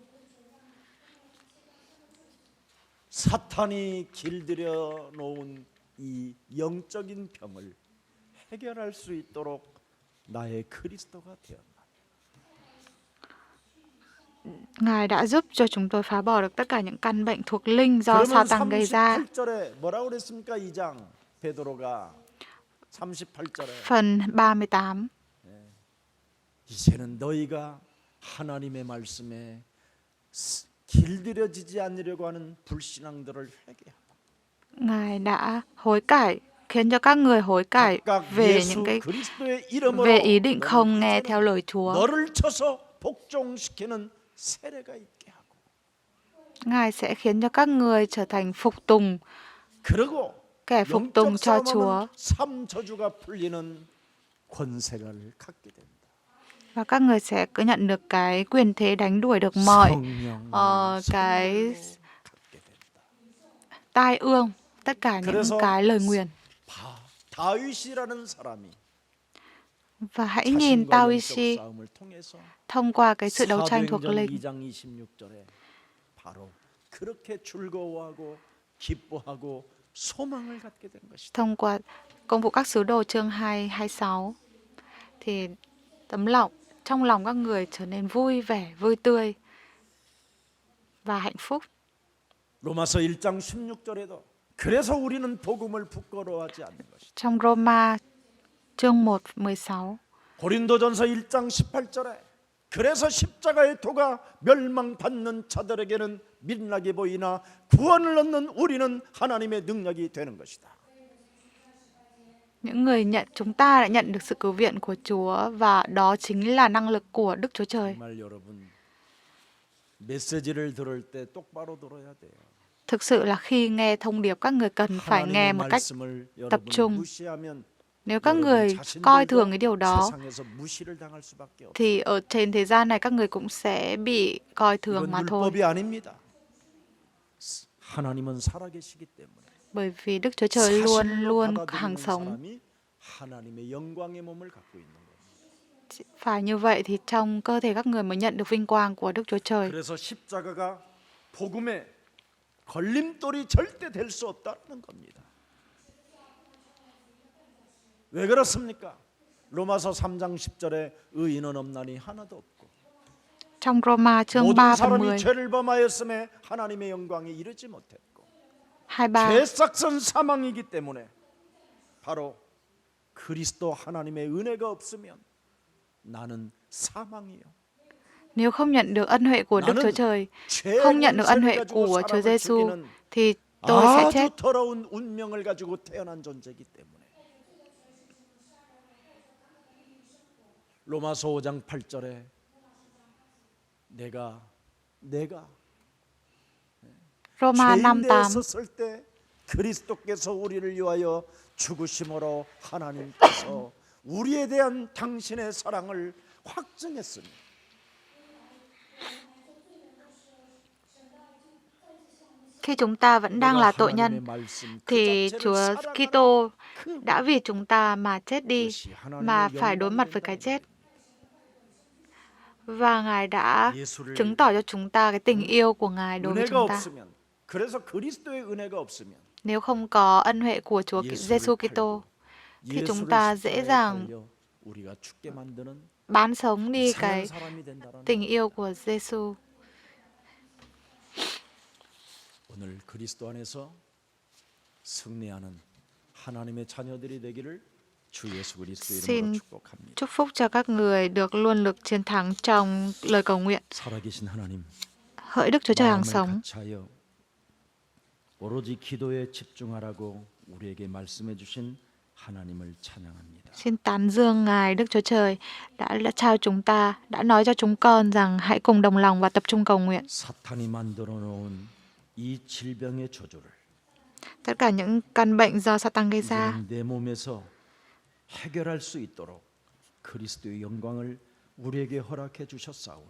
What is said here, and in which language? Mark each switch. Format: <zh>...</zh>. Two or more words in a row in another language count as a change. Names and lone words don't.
<ko>사탄이 길들여 놓은 이 영적인 병을 해결할 수 있도록 나의 그리스도가 되었나.</ko> <vi>Ngài đã giúp cho chúng tôi phá bỏ được tất cả những căn bệnh thuộc linh do</vi> <ko>그러면</ko> <vi>Satan gây ra.</vi> <ko>38절에 뭐라고 그랬습니까? 2장 베드로가 38절에</ko> <vi>Phần 38,</vi> <ko>이제는 너희가 하나님의 말씀에 길들여지지 않으려고 하는 불신앙들을 회개하라.</ko> <vi>Ngài đã hối cải, khiến cho các người hối cải</vi> <ko>각각</ko> <vi>về</vi> <ko>예수</ko> <vi>những cái</vi> <ko>그리스도의 이름으로</ko> <vi>về ý định</vi> <ko>너는</ko> <vi>không nghe</vi> <ko>이제는</ko> <vi>theo lời Chúa.</vi> <ko>너를 쳐서 복종시키는 세례가 있게 하고</ko> <vi>Ngài sẽ khiến cho các người trở thành phục tùng,</vi> <ko>그리고</ko> <vi>kẻ phục tùng</vi> <ko>영적</ko> <vi>cho</vi> <ko>싸움하면</ko> <vi>Chúa.</vi> <ko>삶 저주가 풀리는 권세를 갖게 된다.</ko> <vi>Và các người sẽ cứ nhận được cái quyền thế đánh đuổi được mọi cái</vi> <ko>성령을 갖게 된다.</ko> <vi>tai ương, tất cả những</vi> <ko>그래서</ko> <vi>cái lời nguyền.</vi> <ko>다윗이라는 사람이</ko> <vi>Và hãy nhìn</vi> <ko>자신과 영적 Taoishi 싸움을 통해서</ko> <vi>thông qua cái sự đấu tranh thuộc</vi> <ko>사도행전</ko> <vi>linh.</vi> <ko>2장 26절에 바로 그렇게 즐거워하고 기뻐하고 소망을 갖게 된 것이다.</ko> <vi>Thông qua công vụ các sứ đồ chương 2:26 thì trong lòng các người trở nên vui vẻ, vui tươi và hạnh phúc.</vi> <ko>로마서 1장 16절에도 그래서 우리는 복음을 부끄러워하지 않는 것이다.</ko> <vi>Trong Roma chương 1:16,</vi> <ko>고린도전서 1장 18절에 그래서 십자가의 도가 멸망받는 자들에게는 민락이 보이나 구원을 얻는 우리는 하나님의 능력이 되는 것이다.</ko> <vi>chúng ta đã nhận được sự cứu viện của Chúa và đó chính là năng lực của Đức Chúa Trời.</vi> <ko>정말 여러분 메시지를 들을 때 똑바로 들어야 돼요.</ko> <vi>Thực sự là khi nghe thông điệp các người cần phải nghe</vi> <ko>하나님의</ko> <vi>một cách</vi> <ko>말씀을</ko> <vi>tập</vi> <ko>여러분</ko> <vi>trung.</vi> <ko>무시하면</ko> <vi>Nếu các</vi> <ko>여러분</ko> <vi>người coi thường</vi> <ko>자신들도</ko> <vi>cái điều đó</vi> <ko>세상에서 무시를 당할 수밖에 없어요.</ko> <vi>thì ở trên thế gian này các người cũng sẽ bị coi thường</vi> <ko>이건 mà thôi. 율법이 아닙니다. 하나님은 살아계시기 때문에</ko> <vi>Bởi vì Đức Chúa Trời luôn</vi> <ko>사실로</ko> <vi>luôn</vi> <ko>받아들이는</ko> <vi>hàng sống.</vi> <ko>사람이 하나님의 영광의 몸을 갖고 있는 겁니다.</ko> <vi>Phải như vậy thì trong cơ thể các người mới nhận được vinh quang của Đức Chúa Trời.</vi> <ko>그래서 십자가가 복음의 걸림돌이 절대 될 수 없다는 겁니다. 왜 그렇습니까? 로마서 3장 10절에 의인은 없나니 하나도 없고</ko> <vi>Trong Roma chương</vi> <ko>모든</ko> <vi>3 phần</vi> <ko>사람이</ko> <vi>10,</vi> <ko>죄를 범하였음에 하나님의 영광에 이르지 못했고</ko> <vi>23.</vi> <ko>죄싹선 사망이기 때문에 바로 그리스도 하나님의 은혜가 없으면 나는 사망이요.</ko> <vi>Nếu không nhận được ân huệ của Đức Chúa Trời,</vi> <ko>죄의</ko> <vi>không nhận được ân huệ</vi> <ko>권세를 가지고</ko> <vi>của Chúa</vi> <ko>사람을</ko> <vi>Giêsu</vi> <ko>죽이는</ko> <vi>thì tôi sẽ</vi> <ko>아주</ko> <vi>chết.</vi> <ko>더러운 운명을 가지고 태어난 존재이기 때문에 로마서 5장 8절에 내가</ko> <vi>Roma</vi> <ko>죄인</ko> <vi>5:8.</vi> <ko>되었을 때 그리스도께서 우리를 위하여 죽으심으로 하나님께서 우리에 대한 당신의 사랑을 확증했으니</ko> <vi>Khi chúng ta vẫn đang là tội nhân thì Chúa Kitô đã vì chúng ta mà chết đi, mà phải đối mặt với cái chết. Và Ngài đã chứng tỏ cho chúng ta cái tình yêu của Ngài đối với</vi> <ko>은혜가</ko> <vi>chúng ta.</vi> <ko>없으면 그래서 그리스도의 은혜가 없으면</ko> <vi>Nếu không có ân huệ của Chúa Giêsu Kitô thì chúng ta dễ dàng</vi> <ko>우리가 죽게 만드는</ko> <vi>bán sống đi</vi> <ko>이상한</ko> <vi>cái</vi> <ko>사람이 된다는</ko> <vi>tình yêu của Giêsu.</vi> <ko>오늘 그리스도 안에서 승리하는 하나님의 자녀들이 되기를 주 예수 그리스도</ko> <vi>Xin</vi> <ko>이름으로 축복합니다.</ko> <vi>chúc phúc cho các người được luôn được chiến thắng trong lời cầu nguyện.</vi> <ko>살아계신 하나님,</ko> <vi>Hỡi Đức Chúa Trời hàng</vi> <ko>마음을</ko> <vi>sống,</vi> <ko>같이하여 오로지 기도에 집중하라고 우리에게 말씀해 주신 하나님을 찬양합니다.</ko> <vi>xin tán dương Ngài Đức Chúa Trời đã trao chúng ta, đã nói cho chúng con rằng hãy cùng đồng lòng và tập trung cầu nguyện.</vi> <ko>사탄이 만들어 놓은 이 질병의 저주를</ko> <vi>Tất cả những căn bệnh do Satan gây ra</vi> <ko>이제는 내 몸에서 해결할 수 있도록 그리스도의 영광을 우리에게 허락해 주셨사오니</ko>